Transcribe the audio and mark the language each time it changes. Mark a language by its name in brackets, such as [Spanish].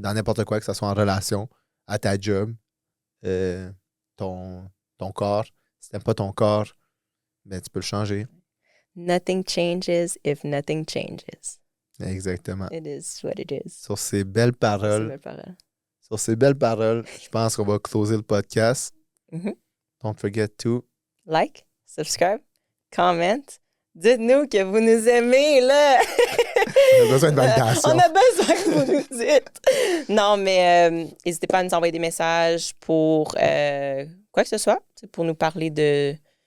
[French] Dans n'importe quoi, que ce soit en relation, à ta job, ton corps. Si t'aimes pas ton corps, ben tu peux le changer. [English] Nothing changes if nothing changes. [French] Exactement. [English] It is what it is. [French] Sur ces belles paroles, je pense qu'on va closer le podcast. [English] Don't forget to like, subscribe, comment. [French] Dites-nous que vous nous aimez, là! On a besoin de validation. On a besoin que vous nous dites. Non, mais n'hésitez pas à nous envoyer des messages pour quoi que ce soit. C'est pour nous parler de